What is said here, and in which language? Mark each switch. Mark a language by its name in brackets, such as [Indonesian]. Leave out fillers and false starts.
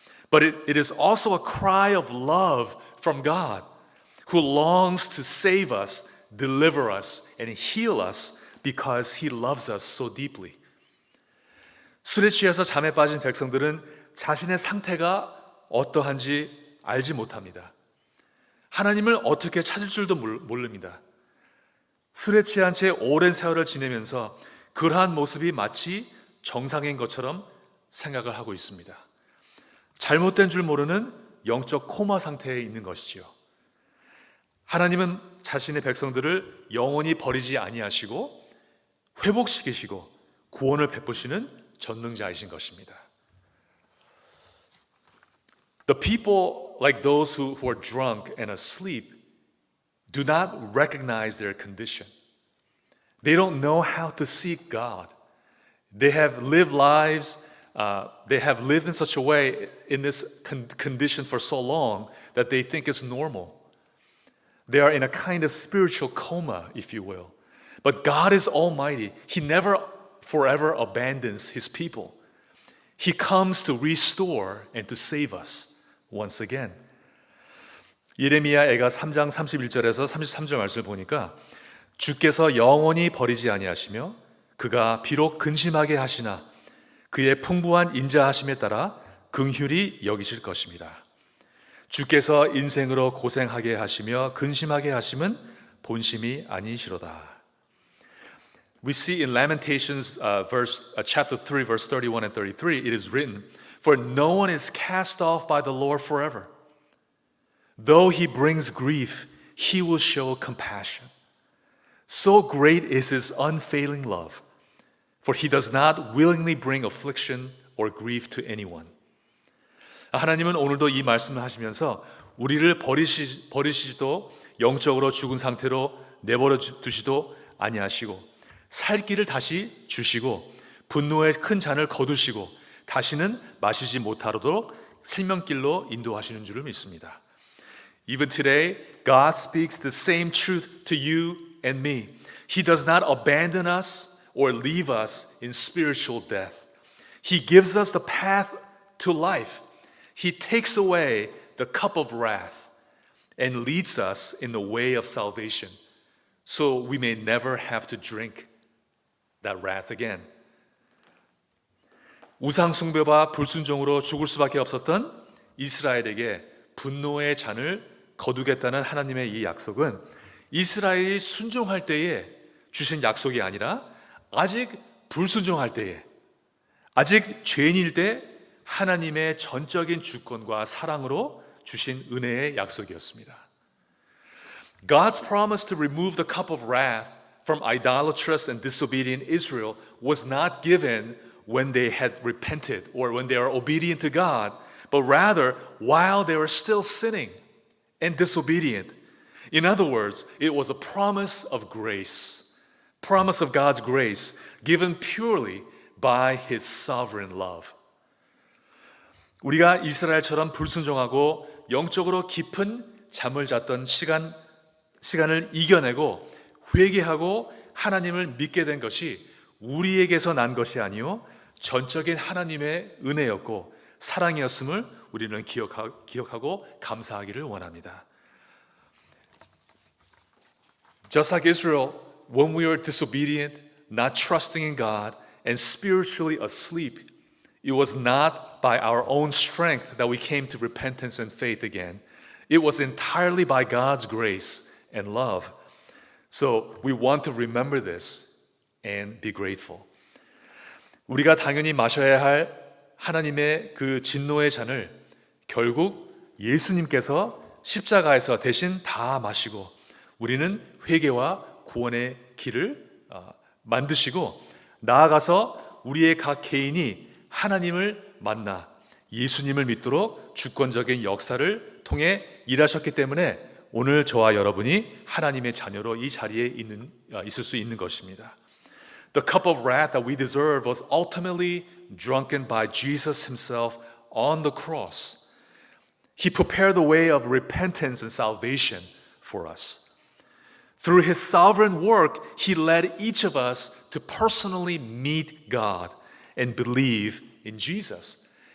[English] But it is also a cry of love from God, who longs to save us, deliver us, and heal us because He loves us so deeply. [Korean] 술에 취해서 잠에 빠진 백성들은 자신의 상태가 어떠한지 알지 못합니다. 하나님을 어떻게 찾을 줄도 모릅니다. 술에 취한 채 오랜 세월을 지내면서 그러한 모습이 마치 정상인 것처럼 생각을 하고 있습니다. 잘못된 줄 모르는 영적 코마 상태에 있는 것이지요. 하나님은 자신의 백성들을 영원히 버리지 아니하시고 회복시키시고 구원을 베푸시는 전능자이신 것입니다. [English] The people like those who are drunk and asleep do not recognize their condition. They don't know how to seek God. They have lived lives, they have lived in such a way in this condition for so long that they think it's normal. They are in a kind of spiritual coma, if you will. But God is almighty. He never forever abandons His people. He comes to restore and to save us once again. [Korean] 예레미야애가 3장 31절에서 33절 말씀을 보니까 주께서 영원히 버리지 아니하시며 그가 비록 근심하게 하시나 그의 풍부한 인자하심에 따라 긍휼히 여기실 것입니다. 주께서 인생으로 고생하게 하시며 근심하게 하심은 본심이 아니시로다. [English] We see in Lamentations chapter 3 verse 31 and 33 it is written, For no one is cast off by the Lord forever. Though he brings grief, he will show compassion. So great is his unfailing love, for he does not willingly bring affliction or grief to anyone. [Korean] 하나님은 오늘도 이 말씀을 하시면서 우리를 버리시지도 영적으로 죽은 상태로 내버려 두시도 아니하시고 살 길을 다시 주시고 분노의 큰 잔을 거두시고 다시는 마시지 못하도록 생명길로 인도하시는 줄을 믿습니다. [English] Even today, God speaks the same truth to you and me. He does not abandon us or leave us in spiritual death. He gives us the path to life. He takes away the cup of wrath and leads us in the way of salvation so we may never have to drink that wrath again. [Korean] 우상 숭배와 불순종으로 죽을 수밖에 없었던 이스라엘에게 분노의 잔을 거두겠다는 하나님의 이 약속은 이스라엘이 순종할 때에 주신 약속이 아니라 아직 불순종할 때에 아직 죄인일 때 하나님의 전적인 주권과 사랑으로 주신 은혜의 약속이었습니다. [English] God's promise to remove the cup of wrath from idolatrous and disobedient Israel was not given when they had repented or when they were obedient to God, but rather while they were still sinning and disobedient. In other words, it was a promise of grace, promise of God's grace given purely by His sovereign love. [Korean] 우리가 이스라엘처럼 불순종하고 영적으로 깊은 잠을 잤던 시간을 이겨내고 회개하고 하나님을 믿게 된 것이 우리에게서 난 것이 아니요 전적인 하나님의 은혜였고 사랑이었음을 우리는 기억하고 감사하기를 원합니다. [English] Just like Israel, when we were disobedient, not trusting in God, and spiritually asleep, it was not by our own strength that we came to repentance and faith again. It was entirely by God's grace and love. So we want to remember this and be grateful. [Korean] 우리가 당연히 마셔야 할 하나님의 그 진노의 잔을 결국 예수님께서 십자가에서 대신 다 마시고 우리는 회개와 구원의 길을 만드시고 나아가서 우리의 각 개인이 하나님을 만나 예수님을 믿도록 주권적인 역사를 통해 일하셨기 때문에 오늘 저와 여러분이 하나님의 자녀로 이 자리에 있을 수 있는 것입니다. [English] The cup of wrath that we deserve was ultimately drunken by Jesus himself on the cross. He prepared the way of repentance and salvation for us. Through his sovereign work, he led each of us to personally meet God and believe in Jesus.